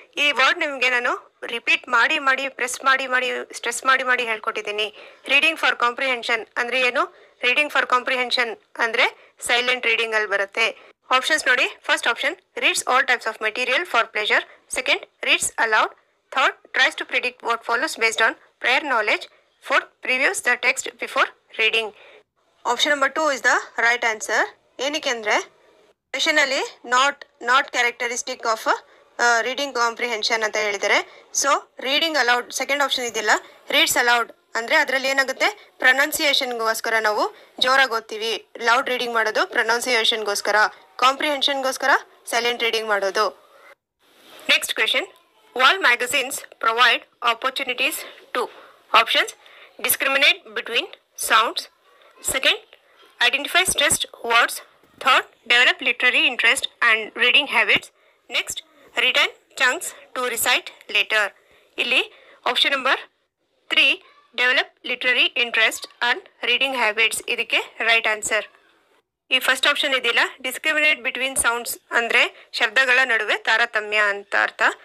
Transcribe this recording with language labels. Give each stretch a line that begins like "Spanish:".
Kannada: ಈ ವರ್ಡ್ ನಿಮಗೆ ನಾನು ರಿಪೀಟ್ ಮಾಡಿ ಸ್ಟ್ರೆಸ್ ಮಾಡಿ ಹೇಳ್ಕೊಟ್ಟಿದ್ದೀನಿ. ರೀಡಿಂಗ್ ಫಾರ್ ಕಾಂಪ್ರಿಹೆನ್ಷನ್ ಅಂದ್ರೆ ಏನು, ರೀಡಿಂಗ್ ಫಾರ್ ಕಾಂಪ್ರಿಹೆನ್ಷನ್ ಅಂದ್ರೆ ಸೈಲೆಂಟ್ ರೀಡಿಂಗ್ ಅಲ್ಲಿ ಬರುತ್ತೆ. ಆಪ್ಷನ್ಸ್ ನೋಡಿ,
English: First option, reads all types of material for pleasure, second, reads aloud, third, tries to predict what follows based on prior knowledge, Fourth, previews the text before reading. Option number 2 is the right answer.
Kannada: ಏನಕ್ಕೆ ಅಂದರೆ ಕ್ವೆಶನಲ್ಲಿ
English: not characteristic of reading comprehension
Kannada: ಅಂತ ಹೇಳಿದ್ದಾರೆ. So reading aloud second option ಇದೆಯಲ್ಲ, reeds allowed ಅಂದರೆ ಅದರಲ್ಲಿ ಏನಾಗುತ್ತೆ, ಪ್ರೊನೌನ್ಸಿಯೇಷನ್ಗೋಸ್ಕರ ನಾವು ಜೋರಾಗಿ ಓದ್ತೀವಿ. ಲೌಡ್ ರೀಡಿಂಗ್ ಮಾಡೋದು ಪ್ರೊನೌನ್ಸಿಯೇಷನ್ಗೋಸ್ಕರ, ಕಾಂಪ್ರಿಹೆನ್ಷನ್ಗೋಸ್ಕರ ಸೈಲೆಂಟ್ ರೀಡಿಂಗ್ ಮಾಡೋದು.
English: Next question, wall magazines provide opportunities to options discriminate between sounds. Second, identify stressed words. Third, develop literary interest and reading habits. Next, retain chunks to recite later.
Kannada: ಇಲ್ಲಿ option number 3
English: develop literary interest and reading habits
Kannada: ಇದಕ್ಕೆ right answer. ಈ first option ಇದೆಯಲ್ಲ,
English: discriminate between sounds
Kannada: ಅಂದರೆ ಶಬ್ದಗಳ ನಡುವೆ ತಾರತಮ್ಯ ಅಂತ ಅರ್ಥ.